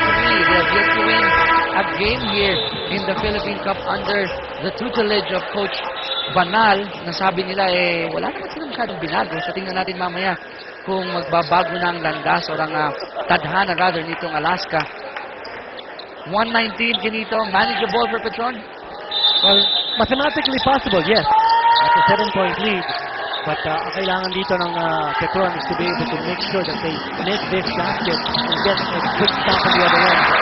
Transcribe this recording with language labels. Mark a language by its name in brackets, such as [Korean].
[English] They have yet to win a game here in the Philippine Cup under the tutelage of Coach Banal. [Filipino] Nasabi nila, wala naman sila masyadong binago. So tingnan natin mamaya kung magbabago na ang landas o ang tadhana rather nitong Alaska. [English] 1:19 ganito, manageable for Petron? Well, mathematically possible, yes. At a 7-point lead. But [Filipino] ang kailangan dito ng Petron [English] is to be able to make sure that they make this basket and get a quick stop on the other end.